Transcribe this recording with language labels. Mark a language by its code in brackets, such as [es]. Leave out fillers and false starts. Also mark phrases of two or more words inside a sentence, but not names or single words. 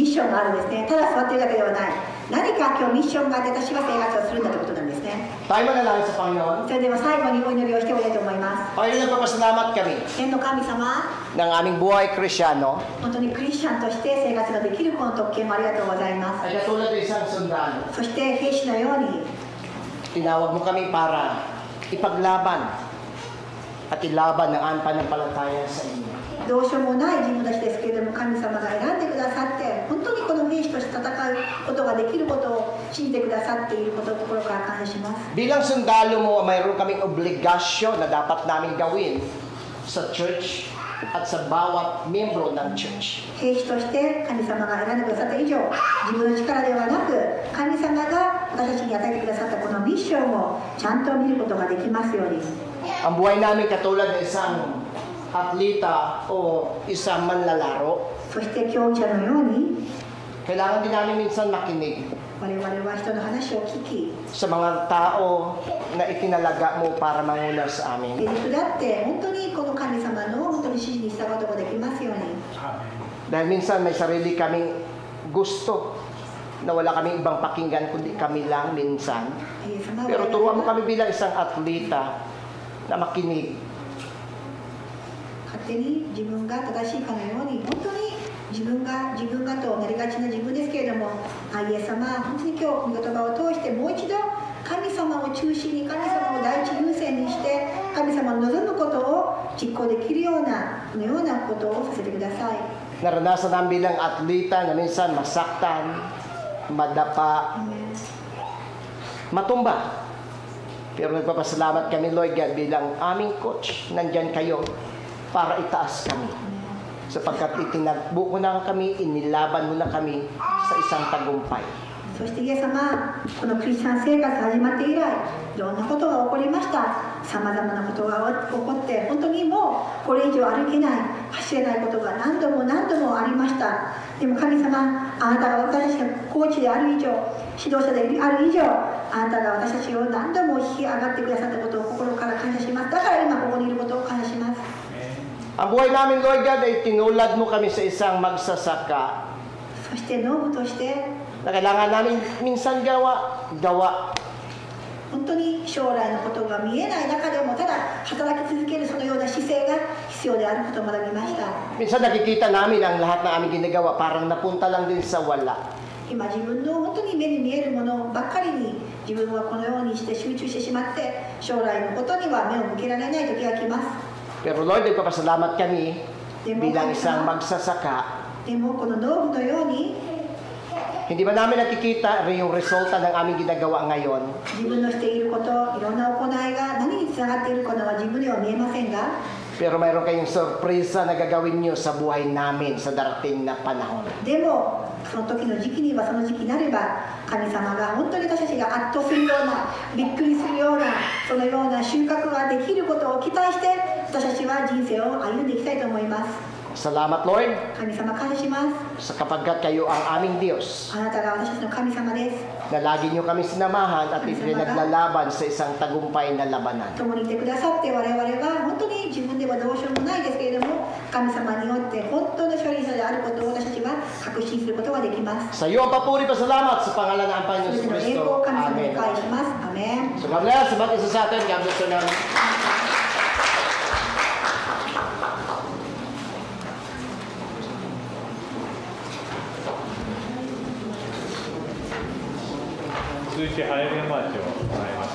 [ja] ミッションがあるんですね。ただ座ってるだけではない。何か今日ミッションがあって私は生活をするんだということなんですね。 [tl] Tayo manalangin sa Panginoon. [ja] それでは最後にお祈りをしておきたいと思います。 [tl] Panginoon, nagpapasalamat kami [ja] 天の神様、 [tl] ng aming buhay Krisyano [ja] 本当にクリスチャンとして生活ができるこの特権もありがとうございます。 [tl] ay katulad ng isang sundalo. [ja] そして兵士のように [tl] Tinawag mo kami para ipaglaban at ilaban ang pananampalataya sa inyo. [ja] どうしようもない自分たちですけれども、神様が選んでくださって、本当にこの兵士として戦うことができることを信じてくださっていることを心から感謝します。 [tl] Bilang sundalo mo, mayroon kaming obligasyon na dapat namin gawin sa church at sa bawat miyembro ng church. [ja] 兵士として神様が選んでくださった以上、自分の力ではなく神様が私たちに与えてくださったこのミッションをちゃんと見ることができますように。 [tl] Ang buhay namin katulad ng isang atleta o isang manlalaro, [ja] そして競技者のように [tl] kailangan din namin minsan makinig [ja] 我々は人の話を聞き、 [tl] sa mga tao na itinalaga mo para manguna sa amin. [ja] 手だって本当にこの神様の本当に指示に従うことができますように。 [tl] Dahil minsan may sarili kaming gusto na wala kaming ibang pakinggan kundi kami lang minsan. [ja] イエス様は [tl] Pero turuan mo kami bilang isang atleta na makinig. [ja] 勝手に自分が正しいかのように、本当に自分がとなりがちな自分ですけれども、イエス様、本当に今日この言葉を通してもう一度神様を中心に、神様を第一優先にして神様の望むことを実行できるようなことをさせてください。 [tl] Naranasan namin bilang atleta na minsan masaktan, madapa, matumba. Pero nagpapasalamat kami, [en] Lord God, [tl] bilang aming coach. Nandyan kayo para itaas kami. Sapagkat itinagbo mo na kami, inilaban mo na kami sa isang tagumpay. [ja] そしてイエス様、このクリスチャン生活始まって以来、いろんなことが起こりました。さまざまなことが起こって、本当にもうこれ以上歩けない、走れないことが何度もありました。でも神様、あなたが私たちがコーチである以上、指導者である以上、あなたが私たちを何度も引き上がってくださったことを心から感謝します。だから今ここにいることを感謝します。 [tl] Ang buhay namin, [en] Lord God, [tl] ay tinulad mo kami sa isang magsasaka [ja] そして農夫として、 [tl] na na kailangan namin minsan gawa. [ja] 本当に将来のことが見えない中でもただ働き続けるそのような姿勢が必要であることを学びました。 [tl] Minsan nakikita namin ang lahat ng aming ginagawa parang napunta lang din sa wala. [ja] 今自分の本当に目に見えるものばっかりに自分はこのようにして集中してしまって将来のことには目を向けられない時が来ます。 [tl] Pero Lord, nagpapasalamat kami bilang isang magsasaka. [ja] でもこの農夫のように [tl] Hindi ba namin nakikita yung resulta ng aming ginagawa ngayon? [ja] 自分のしていること、いろんな行いが何につながっているかは自分では見えませんが、 [tl] Pero mayroon kayong sorpresa na gagawin nyo sa buhay namin sa darating na panahon. [ja] でもその時の時期にはその時期になれば神様が本当に私たちが圧倒するようなびっくりするようなそのような収穫ができることを期待して私たちは人生を歩んでいきたいと思います。 [tl] Salamat, Lord, [ja] 神様感謝します。 [tl] sapagkat kayo ang aming Diyos [ja] あなたが私たちの神様です。 [tl] na lagi nyo kami sinamahan at ipinaglalaban sa isang tagumpay na labanan. [ja] 共にいてくださって我々は本当に自分ではどうしようもないですけれども神様によって本当の勝利者であることを私たちは確信することができます。 [tl] Sa iyo ang papuri pasalamat sa pangalan ng Panginoon [ja] それ [tl] Yesu [ja] ぞれの栄光を [tl] Cristo. [ja] 神様に [tl] Amen. [ja] 返します。アメン。 [tl] So [en] God bless [tl] sa bawat isa sa atin. [en] God bless you namin. [ja] Suzuki Hayabia March を行います。